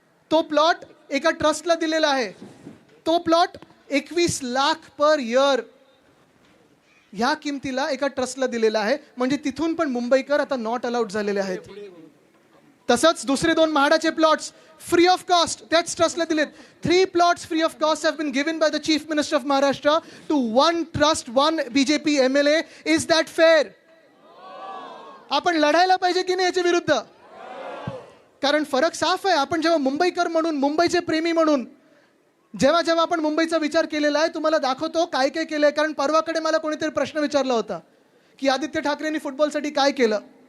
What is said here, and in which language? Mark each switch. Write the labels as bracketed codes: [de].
[mr] तो प्लॉट एका ट्रस्टला दिलेला आहे. तो प्लॉट 21 लाख पर इयर ह्या किमतीला एका ट्रस्टला दिलेला आहे. म्हणजे तिथून पण मुंबईकर आता नॉट अलाउड झालेले आहेत. तसंच दुसरे 2 म्हाडाचे प्लॉट्स [en] free of cost [mr] त्याच ट्रस्टला दिलेत. [en] 3 plots free of cost have been given by the Chief Minister of Maharashtra to 1 trust, 1 BJP MLA. Is that fair? [mr] आपण लढायला पाहिजे की नाही याच्या विरुद्ध? कारण फरक साफ आहे. आपण जेव्हा मुंबईकर म्हणून, मुंबईचे प्रेमी म्हणून जेव्हा जेव्हा आपण मुंबईचा विचार केलेला आहे तुम्हाला दाखवतो काय काय केलंय. कारण परवाकडे मला कोणीतरी प्रश्न विचारला होता की आदित्य ठाकरेंनी फुटबॉलसाठी काय केलं.